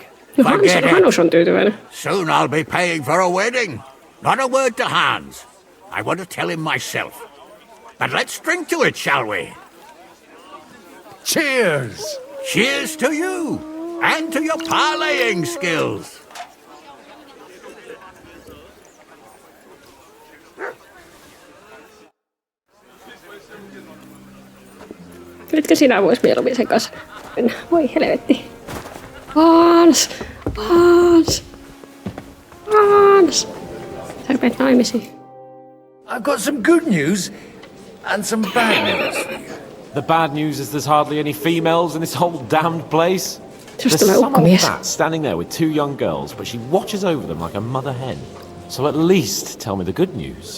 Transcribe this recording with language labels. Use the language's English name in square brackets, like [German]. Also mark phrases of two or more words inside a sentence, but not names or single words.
[English] Forget it. Soon I'll be paying for a wedding. Not a word to Hans. I want to tell him myself. But let's drink to it, shall we? Cheers! Cheers to you! And to your parlaying skills! [Finnish] Nytkö sinä vois mieluummin sen kanssa mennä? Voi helvetti. Hans! Hans! Hans! Sä rupeat naimisiin. [English] I've got some good news and some bad news for you. The bad news is there's hardly any females in this whole damned place. Just There's some old bat standing there with 2 young girls, but she watches over them like a mother hen. So at least tell me the good news.